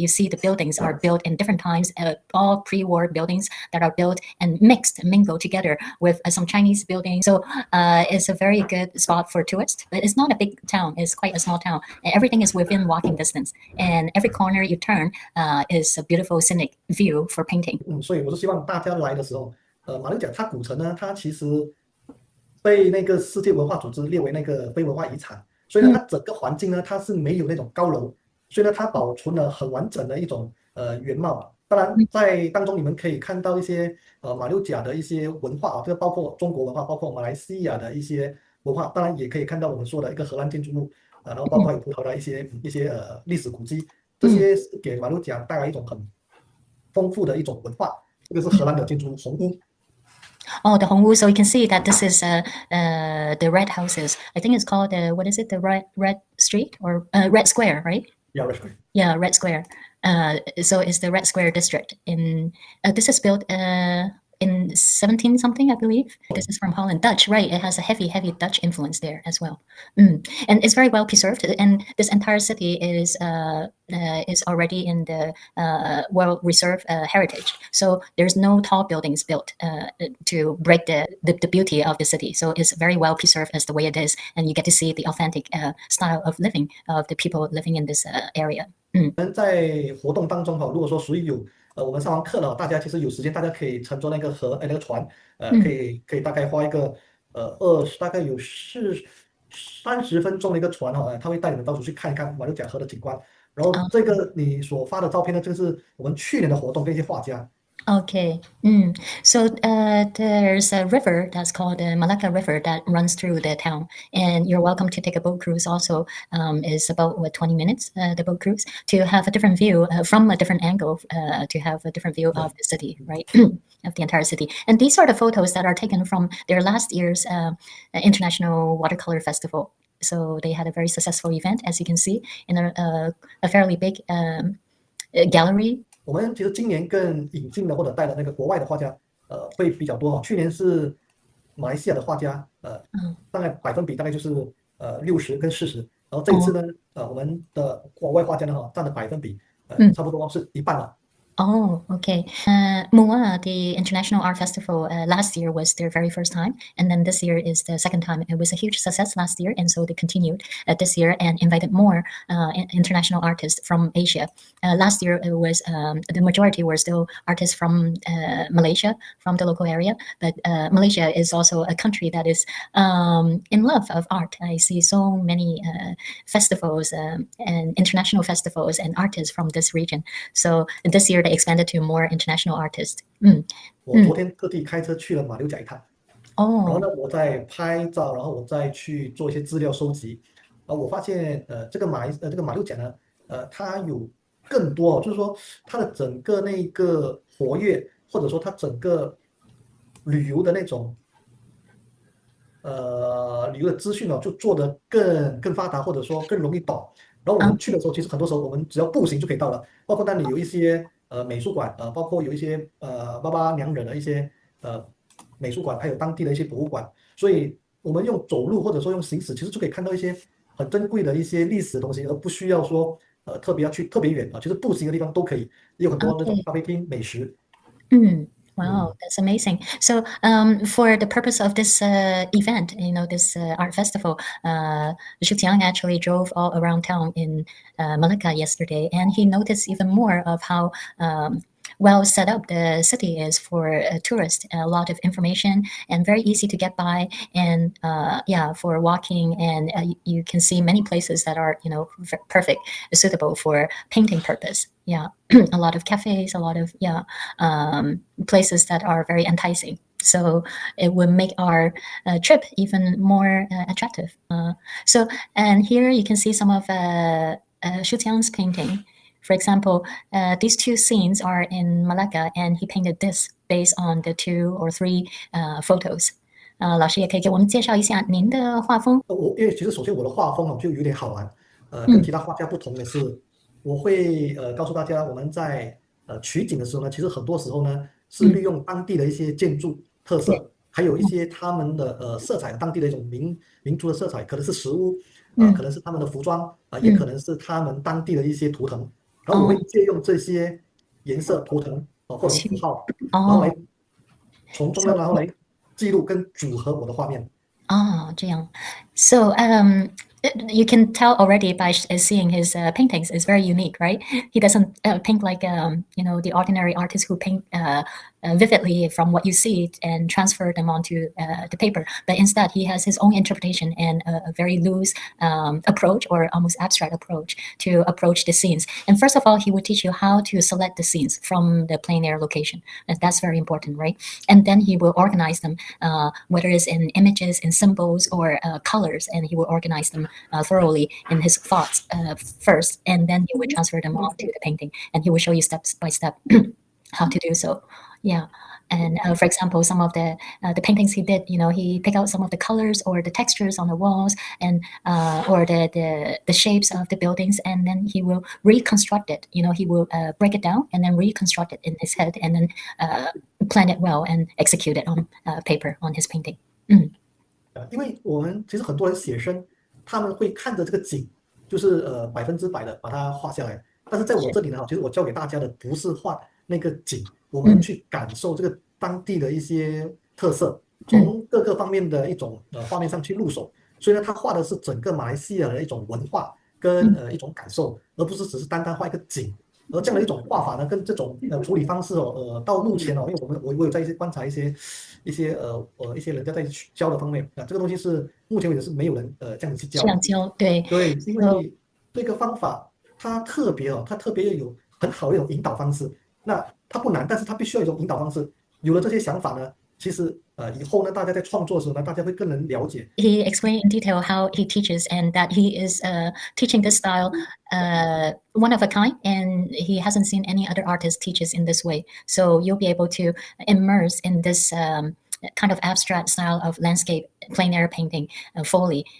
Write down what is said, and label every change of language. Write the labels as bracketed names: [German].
[English] You see the buildings are built in different times, all pre-war buildings that are built and mingled together with some Chinese buildings. So it's a very good spot for tourists. But it's not a big town. It's quite a small town. And everything is within walking distance. And every corner you turn is a beautiful scenic view for painting. [Chinese] 所以我是希望大家来的时候，马六甲它古城呢，它其实被那个世界文化组织列为那个非文化遗产，所以呢，它整个环境呢，它是没有那种高楼，所以呢，它保存了很完整的一种原貌。当然，在当中你们可以看到一些马六甲的一些文化啊，这个包括中国文化，包括马来西亚的一些文化，当然也可以看到我们说的一个荷兰建筑物然后包括有葡萄的一些历史古迹，这些是给马六甲带来一种很丰富的一种文化。这个是荷兰的建筑物红屋。 [English] Oh, the Hongwu. So you can see that this is the red houses. I think it's called what is it? The red street or red square, right? Yeah, red square. Yeah, red square. So it's the red square district. This is built in 17 something, I believe. This is from Holland, Dutch, right? It has a heavy Dutch influence there as well, and it's very well preserved. And this entire city is already in the World Reserve Heritage. So there's no tall buildings built to break the beauty of the city. So it's very well preserved as the way it is, and you get to see the authentic style of living of the people living in this area. [Chinese] 在活动当中如果说属于有我们上完课了，大家其实有时间，大家可以乘坐那个那个船，可以大概花一个大概有30分钟的一个船它会带你们到处去看一看马六甲河的景观。然后这个你所发的照片呢，这个是我们去年的活动跟一些画家。 [English] Okay. So there's a river that's called the Melaka River that runs through the town, and you're welcome to take a boat cruise. Also, is about 20 minutes the boat cruise to have a different view from a different angle to have a different view of the city, right? Of the entire city. And these are the photos that are taken from their last year's International Watercolor Festival. So they had a very successful event, as you can see, in a fairly big gallery. [Chinese] 我们其实今年更引进的或者带的那个国外的画家，会比较多去年是马来西亚的画家，大概百分比大概就是 60跟40，然后这一次呢，我们的国外画家呢占的百分比差不多是一半了。 [English] Oh, okay. Muar, the International Art Festival, last year was their very first time, and then this year is the second time. It was a huge success last year, and so they continued this year and invited more international artists from Asia. Last year, it was the majority were still artists from Malaysia, from the local area, but Malaysia is also a country that is in love of art. I see so many festivals and international festivals and artists from this region. So this year they expanded to more international artists. [Chinese] 我昨天特地开车去了马六甲一趟，然后哦，呢，我再拍照，然后我再去做一些资料收集，我发现这个马六甲呢，它有更多就是说它的整个那个活跃，或者说它整个旅游的那种旅游的资讯就做得更发达，或者说更容易懂。然后我们去的时候，其实很多时候我们只要步行就可以到了，包括那里有一些美术馆，包括有一些巴巴娘惹的一些呃美术馆，还有当地的一些博物馆。所以我们用走路或者说用行驶，其实就可以看到一些很珍贵的一些历史的东西，而不需要说特别要去特别远其实步行的地方都可以，也有很多那种 [English] okay. [Chinese] 咖啡厅、美食。 [English] Wow, 嗯。 that's amazing. So, for the purpose of this event, this art festival, Suzchiang actually drove all around town in Melaka yesterday, and he noticed even more of how well set up the city is for tourists. A lot of information and very easy to get by, and yeah, for walking. And you can see many places that are perfect, suitable for painting purpose. Yeah, a lot of cafes, a lot of places that are very enticing. So it would make our trip even more attractive. And here you can see some of Shuqiang's painting. For example, these two scenes are in Malacca, and he painted this based on the 2 or 3 photos. [Chinese] 老师也可以给我们介绍一下您的画风。因为其实首先我的画风就有点好玩，跟其他画家不同的是，我会告诉大家，我们在取景的时候呢，其实很多时候呢是利用当地的一些建筑特色，还有一些他们的色彩，当地的一种民族的色彩，可能是食物，可能是他们的服装，也可能是他们当地的一些图腾，然后我会借用这些颜色、图腾或者符号，然后来从中呢，然后来记录跟组合我的画面。这样。 [English] So you can tell already by seeing his paintings is very unique, right? He doesn't paint like the ordinary artists who paint vividly from what you see and transfer them onto the paper. But instead, he has his own interpretation and a very loose approach or almost abstract approach to approach the scenes. And first of all, he would teach you how to select the scenes from the plein air location. And that's very important, right? And then he will organize them, whether it's in images, in symbols, or colors, and he will organize them thoroughly in his thoughts first, and then he would transfer them onto the painting, and he will show you step by step how to do so. Yeah. And for example, some of the paintings he did, he picked out some of the colors or the textures on the walls, and or the shapes of the buildings, and then he will reconstruct it. He will break it down and then reconstruct it in his head, and then plan it well and execute it on paper on his painting. [Chinese] 因为我们其实很多人写生，他们会看着这个景，就是100%的把它画下来。但是在我这里呢，其实我教给大家的不是画那个景，我们去感受这个当地的一些特色，从各个方面的一种画面上去入手。所以呢，他画的是整个马来西亚的一种文化跟一种感受，而不是只是单单画一个景。而这样的一种画法呢，跟这种处理方式到目前因为我有在观察一些人家在教的方面这个东西是目前为止是没有人这样子去教。这样教，对。对，因为这个方法它特别有很好的一种引导方式。那它不难，但是它必须要有一种引导方式。有了这些想法呢，其实以后呢，大家在创作的时候呢，大家会更能了解。 [English] He explained in detail how he teaches, and that he is teaching this style one of a kind, and he hasn't seen any other artist teaches in this way. So you'll be able to immerse in this kind of abstract style of landscape plein air painting, Foley.